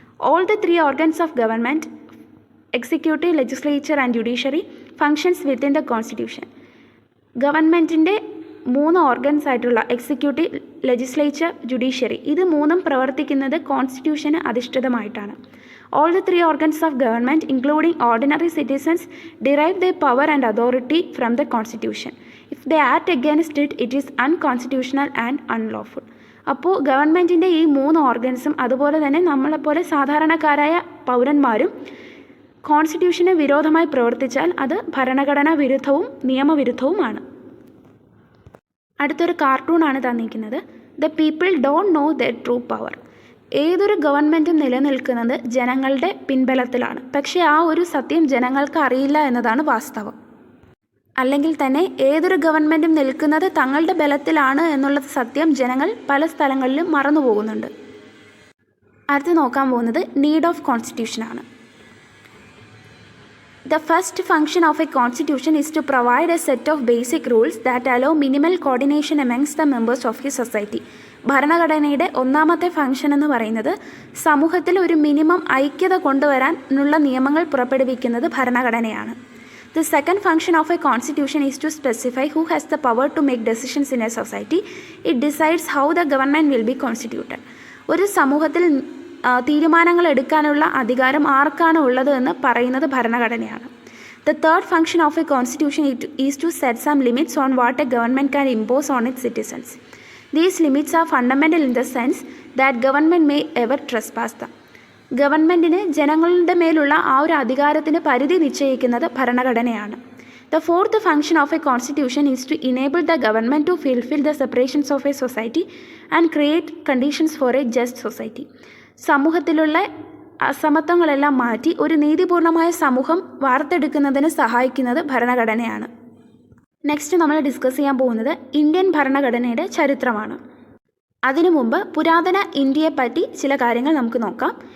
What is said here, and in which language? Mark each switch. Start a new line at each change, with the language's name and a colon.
English: All the three organs of government, executive, legislature and judiciary functions within the constitution.
Malayalam: ഗവൺമെൻറ്റിൻ്റെ 3 organs ആയിട്ടുള്ള executive, legislature, judiciary, ഇത് 3ഉം പ്രവർത്തിക്കുന്നത് കോൺസ്റ്റിറ്റ്യൂഷന് അധിഷ്ഠിതമായിട്ടാണ്.
English: All the 3 organs of government, including ordinary citizens, derive their power and authority from the Constitution. If they act against it, it is unconstitutional and unlawful.
Malayalam: അപ്പോൾ ഗവൺമെൻറ്റിൻ്റെ ഈ 3 ഓർഗൻസും അതുപോലെ തന്നെ നമ്മളെപ്പോലെ സാധാരണക്കാരായ പൗരന്മാരും കോൺസ്റ്റിറ്റ്യൂഷന് വിരോധമായി പ്രവർത്തിച്ചാൽ അത് ഭരണഘടനാ വിരുദ്ധവും നിയമവിരുദ്ധവുമാണ്. അടുത്തൊരു കാർട്ടൂണാണ് തന്നിരിക്കുന്നത്.
English: The people don't know their true power.
Malayalam: ഏതൊരു ഗവൺമെൻറ്റും നിലനിൽക്കുന്നത് ജനങ്ങളുടെ പിൻബലത്തിലാണ്, പക്ഷേ ആ ഒരു സത്യം ജനങ്ങൾക്ക് അറിയില്ല എന്നതാണ് വാസ്തവം. അല്ലെങ്കിൽ തന്നെ ഏതൊരു ഗവൺമെൻറ്റും നിൽക്കുന്നത് തങ്ങളുടെ ബലത്തിലാണ് എന്നുള്ള സത്യം ജനങ്ങൾ പല സ്ഥലങ്ങളിലും മറന്നു പോകുന്നുണ്ട്. അടുത്ത് നോക്കാൻ പോകുന്നത് need of കോൺസ്റ്റിറ്റ്യൂഷനാണ്.
English: The first function of a constitution is to provide a set of basic rules that allow minimal coordination amongst the members of a society.
Malayalam: ഭരണഘടനയുടെ ഒന്നാമത്തെ ഫംഗ്ഷൻ എന്ന് പറയുന്നത് സമൂഹത്തിൽ ഒരു മിനിമം ഐക്യത കൊണ്ടുവരാനുള്ള നിയമങ്ങൾ പുറപ്പെടുവിക്കുന്നത് ഭരണഘടനയാണ്.
English: The second function of a constitution is to specify who has the power to make decisions in a society. It decides how the government will be constituted.
Malayalam: ഒരു സമൂഹത്തിൽ തീരുമാനങ്ങൾ എടുക്കാനുള്ള അധികാരം ആർക്കാണ് ഉള്ളത് എന്ന് പറയുന്നത് ഭരണഘടനയാണ്.
English: The third function of a constitution is to set some limits on what a government can impose on its citizens. These limits are fundamental in the sense that government may ever trespass them.
Malayalam: ഗവൺമെൻറ്റിന് ജനങ്ങളുടെ മേലുള്ള ആ ഒരു അധികാരത്തിന് പരിധി നിശ്ചയിക്കുന്നത് ഭരണഘടനയാണ്.
English: The fourth function of a constitution is to enable the government to fulfill the separations of a society and create conditions for a just society.
Malayalam: സമൂഹത്തിലുള്ള അസമത്വങ്ങളെല്ലാം മാറ്റി ഒരു നീതിപൂർണമായ സമൂഹം വാർത്തെടുക്കുന്നതിന് സഹായിക്കുന്നത് ഭരണഘടനയാണ്. നെക്സ്റ്റ് നമ്മൾ ഡിസ്കസ് ചെയ്യാൻ പോകുന്നത് ഇന്ത്യൻ ഭരണഘടനയുടെ ചരിത്രമാണ്. അതിനു മുമ്പ് പുരാതന ഇന്ത്യയെപ്പറ്റി ചില കാര്യങ്ങൾ നമുക്ക് നോക്കാം.